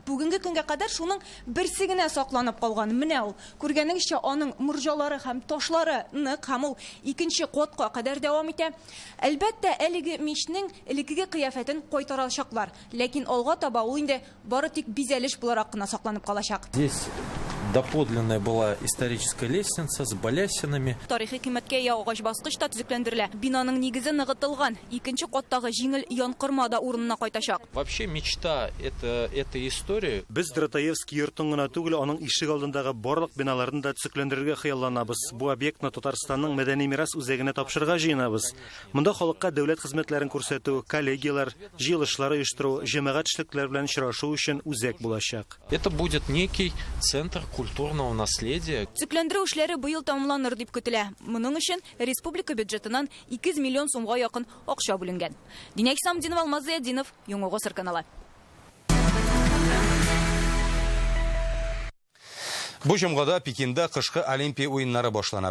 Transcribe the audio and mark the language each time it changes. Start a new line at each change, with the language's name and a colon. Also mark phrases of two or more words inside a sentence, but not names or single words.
Tatar: Бүгенге көнгә кадәр шуның берсе генә сакланып калган. Менә ул. Күргәнегезчә, аның мурҗалары һәм ташлары нык һәм ул икенче катка кадәр дәвам итә. Әлбәттә, әлеге мичнең элекеге кыяфәтен кайтарачаклар, ләкин алга таба ул инде бары тик бизәлеш буларак кына сакланып калачак.
Russian: Здесь доподлинная была историческая лестница с балясинами.
Tatar: Тарихи кыйммәткә агач баскычта төзекләндерелә. Бинаның нигезе ныгытылган. Икенче каттагы җиңел янкырма да урынына кайтачак.
Russian: Вообще мечта эта история.
Tatar: Без Дратаевский йортын гына түгел, аның ишек алдындагы барлык биналарын да төзекләндерергә хыялланабыз. Бу объектны Татарстанның мәдәни мирас үзәгенә тапшырырга җыенабыз. Монда халыкка дәүләт хезмәтләрен күрсәтү, коллегиялар, җыелышлар оештыру, җәмәгать эшлекләр белән очрашу өчен үзәк булачак.
Russian: Это будет некий центр культурного наследия.
Tatar: Төзекләндерү эшләре быел тамамланыр дип көтелә. Моның өчен республика бюджетыннан 200 миллион сумга якын акча бүленгән. Динәк Самдинов, Алмаз Зияддинов, Яңа Гасыр каналы. Бу җомгада Пекинда кышкы Олимпия уеннары башлана.